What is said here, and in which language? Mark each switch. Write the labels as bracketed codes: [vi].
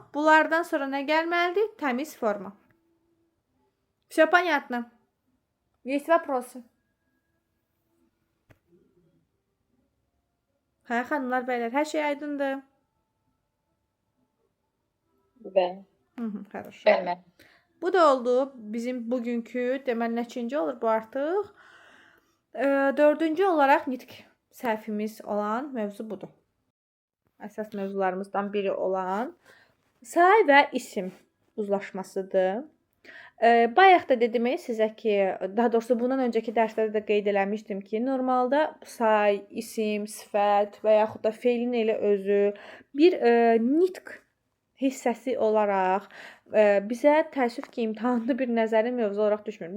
[az] Bunlardan sonra nə gəlməlidir? Təmiz forma. [ru] Все понятно? Есть вопросы? [az] Hə, xanımlar, bəylər, hər şey aydındır. Bəli. [ru] Хорошо. [az] Bəli. Bu da oldu bizim bugünkü, deməli neçinci olur bu artıq? 4-cü olaraq nitq səhvimiz olan mövzu budur. Əsas mövzularımızdan biri olan say və isim uzlaşmasıdır. Bayaq da dedim sizə ki, daha doğrusu bundan öncəki dərslərdə də qeyd eləmişdim ki, normalda say, isim, sifət və yaxud da feilin elə özü bir nitq hissəsi olaraq bizə təəssüf ki, imtahanda bir nəzəri mövzu olaraq düşmür.